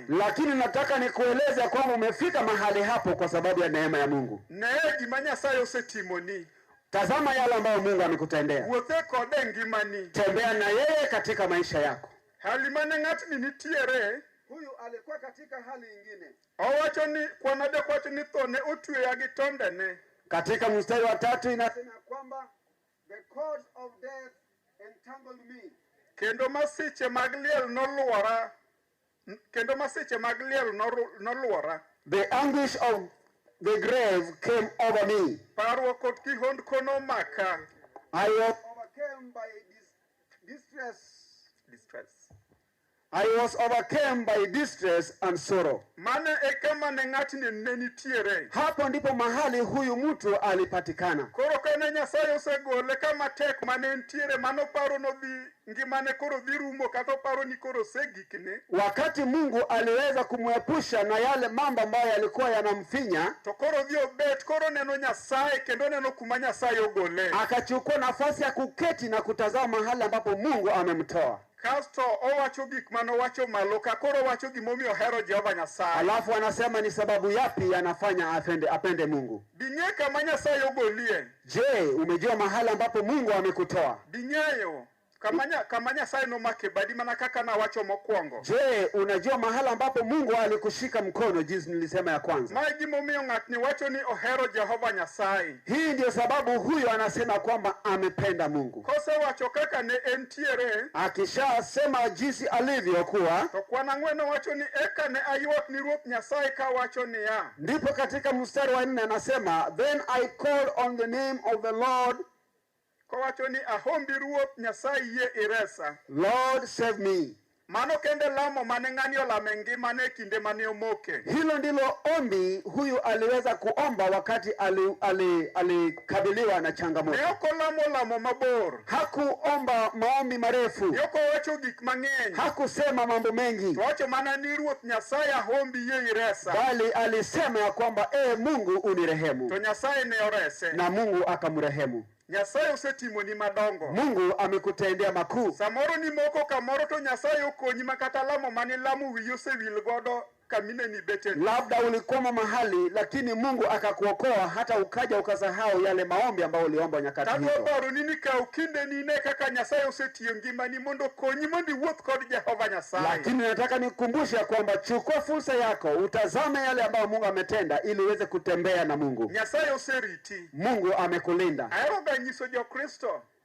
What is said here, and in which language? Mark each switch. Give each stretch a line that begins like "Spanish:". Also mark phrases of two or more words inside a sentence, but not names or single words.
Swahili: Lakini nataka nikueleze kwamba umefika mahali hapo kwa sababu ya neema ya Mungu.
Luo (Kenya and Tanzania): Nee gima Nyasaye osetimoni.
Swahili: Tazama yale ambayo Mungu amekutendea.
Luo (Kenya and Tanzania): Wuothe kode ngimani.
Swahili: Tembea na yeye katika maisha yako.
Luo (Kenya and Tanzania): Hali mane ng'atni nitiere
Swahili: huyu alikuwa katika hali nyingine.
Luo (Kenya and Tanzania): Owacho ni kwanade kwacho ni thone otwe ya gitonde ne.
Swahili: Katika mstari wa 3 inasema kwamba
English: the cords of death entangled me.
Luo (Kenya and Tanzania): Kendo masiche magliel noluora. Kendo masiche magliel noluora.
English: The anguish of the grave came over me.
Luo (Kenya and Tanzania): Parruok kod kihondko nomaka.
English: I was overcome by distress. I was overcome by distress and sorrow.
Luo (Kenya and Tanzania): Mane ekama ne ng'atni ne nitiere.
Swahili: Hapo ndipo mahali huyu mtu alipatikana.
Luo (Kenya and Tanzania): Koro kane Nyasaye osegole kama tek mane nitiere mano paro no dhi ngimane koro dhi rumo kata paro ni koro segikne.
Swahili: Wakati Mungu aliweza kumwepusha na yale mambo ambayo yalikuwa yanamfinya,
Luo (Kenya and Tanzania): to koro dhi obet koro neno Nyasaye kendo neno kuma Nyasaye ogole.
Swahili: Akachukua nafasi ya kuketi na kutazama mahali ambapo Mungu amemtoa.
Luo (Kenya and Tanzania): Kasto owacho gik mano wacho malo ka koro wacho gimomiyo ohero Jehova Nyasaye.
Swahili: Alafu anasema ni sababu yapi anafanya apende Mungu.
Luo (Kenya and Tanzania): Dinye kama Nyasaye ogolie.
Swahili: Je, umejua mahali ambapo Mungu amekutoa?
Luo (Kenya and Tanzania): Dinyeyo kama Nyasaye nomake badi mana kaka na wacho mokwongo.
Swahili: Je, unajua mahali ambapo Mungu alikushika mkono jinsi nilisema ya kwanza?
Luo (Kenya and Tanzania): Ma gimomiyo ng'atni wacho ni ohero Jehova Nyasaye.
Swahili: Hii ndio sababu huyo anasema kwamba amependa Mungu.
Luo (Kenya and Tanzania): Kose wacho kaka ne entiere.
Swahili: Akishasema jinsi alivyokuwa.
Luo (Kenya and Tanzania): To kwana ng'weno wacho ni eka ne ayuak ni Ruoth Nyasaye ka wacho ni ya.
Swahili: Ndipo katika mstari wa 4 anasema,
English: then I called on the name of the Lord.
Luo (Kenya and Tanzania): Kowacho ni ahombi Ruoth Nyasaye ye iresa.
English: Lord save me.
Luo (Kenya and Tanzania): Mano kende lamo mane ng'ani olame ngimane kinde mane omoke.
Swahili: Hilo ndilo ombi huyu aliweza kuomba wakati alikabiliwa na changamoto.
Luo (Kenya and Tanzania): Yoko lamo mabor.
Swahili: Hakuomba maombi marefu.
Luo (Kenya and Tanzania): Yoko wacho gik mang'eny.
Swahili: Hakusema mambo mengi.
Luo (Kenya and Tanzania): Wacho mana ni Ruoth Nyasaye ahombi ye iresa.
Swahili: Bali alisema ya kwamba Mungu unirehemu.
Luo (Kenya and Tanzania): To Nyasaye ne orese.
Swahili: Na Mungu akamrehemu.
Luo (Kenya and Tanzania): Nyasaye osetimo ni madongo.
Swahili: Mungu amekutendea makuu.
Luo (Kenya and Tanzania): Samoro ni moko kamoro to Nyasaye okonyi makata lamo mane lamo wiyi osewil godo kamine ni beteni.
Swahili: Labda ulikwama mahali lakini Mungu akakuokoa hata ukaja ukasahau yale maombi ambayo uliomba nyakati hizo.
Luo (Kenya and Tanzania): Tato baro nini ka ukinde nine kaka Nyasaye osetiyo ngimani mondo konyi mondo iwuoth kod Jehova Nyasaye.
Swahili: Lakini nataka nikukumbushe kwamba chukua fursa yako, utazame yale ambayo Mungu ametenda ili uweze kutembea na Mungu.
Luo (Kenya and Tanzania): Nyasaye oseriti.
Swahili: Mungu amekulinda.
Luo (Kenya and Tanzania): Ahero ga nyiso jo Kristo.